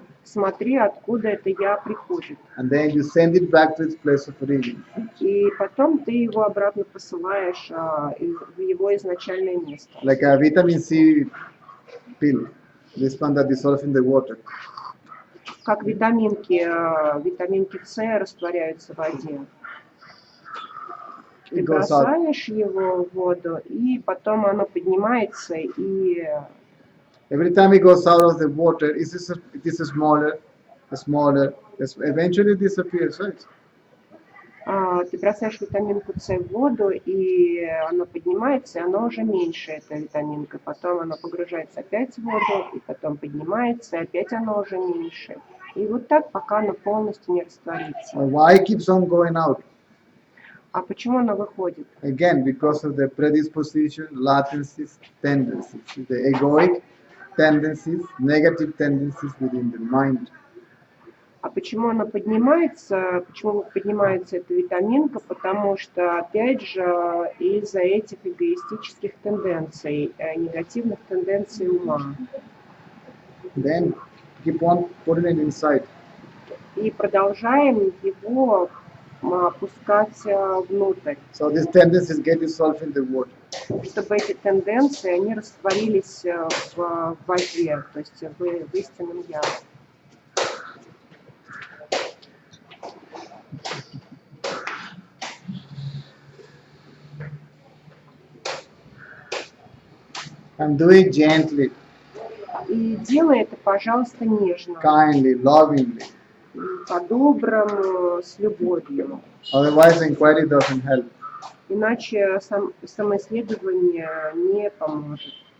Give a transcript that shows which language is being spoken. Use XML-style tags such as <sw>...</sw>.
<ru>смотри, откуда это я приходит.</ru> <en>And then you send it back to its place of origin.</en> <ru>И потом ты его обратно посылаешь в его изначальное место.</ru> <en>Like a vitamin C pill. This one that dissolves in the water.</en> <ru>Как витаминки С растворяются в воде. Ты</ru> <en>It goes out.</en> <ru>бросаешь его в воду, и потом оно поднимается, и</ru> <en>Every time it goes out of the water, it is smaller, eventually it disappears, right?</en> <ru>ты бросаешь витаминку С в воду, и оно поднимается, и оно уже меньше, эта витаминка. Потом оно погружается опять в воду, и потом поднимается, и опять оно уже меньше. И вот так, пока оно полностью не растворится.</ru> <en>Why keeps on going out?</en> <ru>А почему оно выходит?</ru> <en>Again, because of the predisposition, latencies, tendencies, the egoic tendencies, negative tendencies within the mind.</en> <ru>А почему она поднимается? Почему поднимается эта витаминка? Потому что, опять же, из-за этих эгоистических тенденций, негативных тенденций ума.</ru> <en>Then keep on putting it inside.</en> <ru>И продолжаем его опускать внутрь,</ru> <en>So these tendencies get dissolved in the water.</en> <ru>чтобы эти тенденции, они растворились в воде, то есть в истинном я.</ru> <en>And do it gently,</en> <ru>И делай это, пожалуйста, нежно,</ru> <en>kindly, lovingly.</en> <ru>по-доброму, с любовью.</ru> <en>Otherwise, inquiry doesn't help.</en> <ru>Иначе самоисследование не поможет.</ru>